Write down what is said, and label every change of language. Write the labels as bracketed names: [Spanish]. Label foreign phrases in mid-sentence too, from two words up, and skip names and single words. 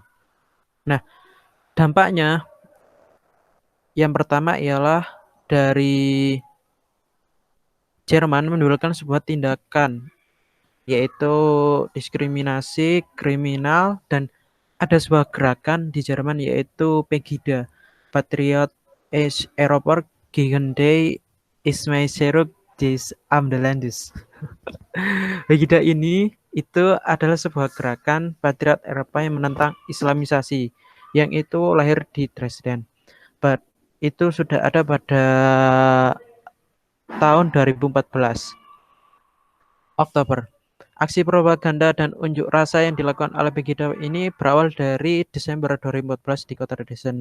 [Indonesian] Nah, dampaknya yang pertama ialah dari Jerman menimbulkan sebuah tindakan yaitu diskriminasi kriminal dan ada sebuah gerakan di Jerman yaitu Pegida, [German] Patriot Europäer gegen die Islamisiierung des Landes. [Indonesian] Pegida ini itu adalah sebuah gerakan patriot Eropa yang menentang Islamisasi yang itu lahir di Dresden. Itu sudah ada pada tahun 2014 Oktober. Aksi propaganda dan unjuk rasa yang dilakukan oleh Pegida ini berawal dari Desember 2014 di kota Dresden.